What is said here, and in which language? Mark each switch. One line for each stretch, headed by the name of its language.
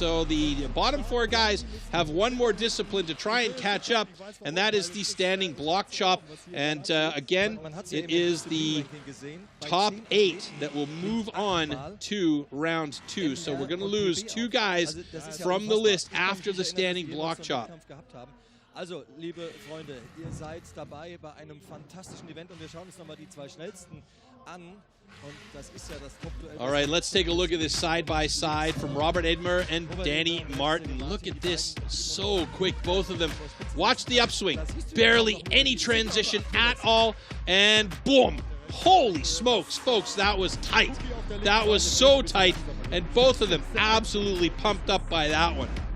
English: So the bottom 4 guys have one more discipline to try and catch up, and that is the standing block chop. And again, it is the top 8 that will move on to round 2. So we're going to lose 2 guys from the list after the standing block chop.
German: Also, liebe Freunde, ihr seid dabei bei einem fantastischen Event, und wir schauen uns nochmal die 2 schnellsten an. Und das ist ja das Top-Duell.
English: All right, let's take a look at this side-by-side from Robert Ebner and Danny Martin. Look at this, so quick, both of them. Watch the upswing, barely any transition at all, and boom. Holy smokes, folks, that was tight. That was so tight, and both of them absolutely pumped up by that one.